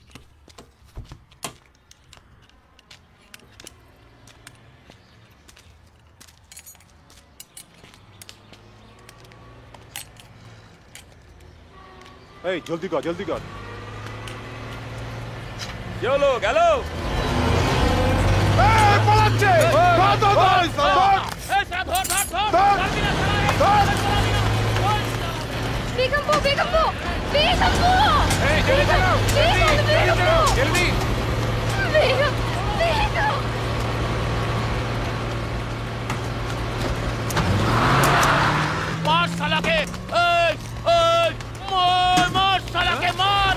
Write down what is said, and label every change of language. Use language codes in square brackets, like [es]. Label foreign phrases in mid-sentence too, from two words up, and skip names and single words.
[bn] এই জলদি কর জলদি কর। চলো গেল। পালাচ্ছে। ধর ধর ধর ধর। বেগমপু বেগমপু বেগমপু [hi] जल्दी चलो जल्दी। [bn] বেগম বেগম [hi] मार साला के मार साला के मार।